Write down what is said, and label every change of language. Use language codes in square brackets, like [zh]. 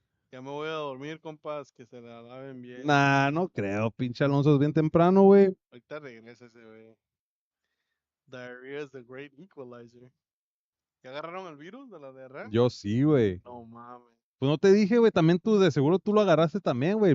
[es] Ya me voy a dormir, compas, que se la laven bien. Nah, no creo. Pinche Alonso es bien temprano, güey. Ahorita regresa ese güey. [en] Diarrhea is the great equalizer. [es] ¿Ya agarraron el virus de la diarrea? Yo sí, güey. No mames. Pues no te dije, güey. También tú, de seguro tú lo agarraste también, güey.